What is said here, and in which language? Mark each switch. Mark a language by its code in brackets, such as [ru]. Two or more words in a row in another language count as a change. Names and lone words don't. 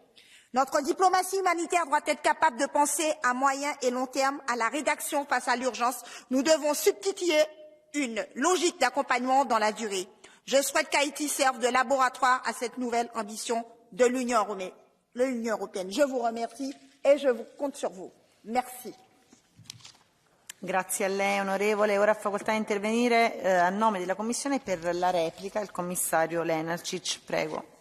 [fr] Notre diplomatie humanitaire doit être capable de penser à moyen et long terme à la rédaction face à l'urgence. Nous devons substituer une logique d'accompagnement dans la durée. Je souhaite qu'Haïti serve de laboratoire à cette nouvelle ambition de l'Union européenne. Je vous remercie et je compte sur vous. Merci. [it] Grazie a lei onorevole. Ora ha facoltà di intervenire a nome della Commissione per la replica il commissario Lenarčič. Prego.